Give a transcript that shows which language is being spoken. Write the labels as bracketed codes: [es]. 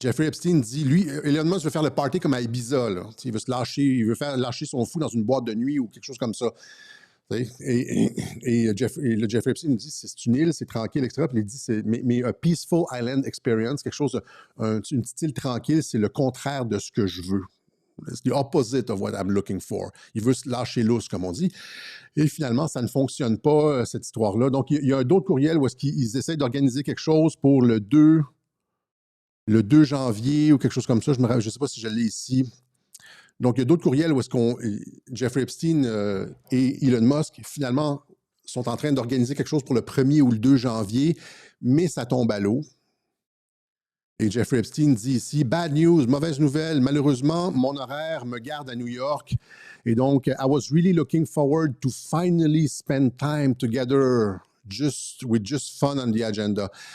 [fr] Jeffrey Epstein dit, lui, Elon Musk veut faire le party comme à Ibiza. Là. Il veut se lâcher, il veut faire lâcher son fou dans une boîte de nuit ou quelque chose comme ça. Et Jeffrey Epstein dit, c'est une île, c'est tranquille, etc. Puis il dit, mais [en] a peaceful island experience, [fr] quelque chose, une petite île tranquille, c'est le contraire de ce que je veux. [en] C'est the opposite of what I'm looking for. [fr] Il veut se lâcher lousse, comme on dit. Et finalement, ça ne fonctionne pas, cette histoire-là. Donc, il y a d'autres courriels où est-ce qu'ils essaient d'organiser quelque chose pour le 2 janvier ou quelque chose comme ça. Je ne sais pas si je l'ai ici. Donc, il y a d'autres courriels où est-ce Jeffrey Epstein et Elon Musk, finalement, sont en train d'organiser quelque chose pour le 1er ou le 2 janvier, mais ça tombe à l'eau. Et Jeffrey Epstein dit ici, [en] bad news, [fr] mauvaise nouvelle. Malheureusement, mon horaire me garde à New York. Et donc, [en] I was really looking forward to finally spend time together, with just fun on the agenda.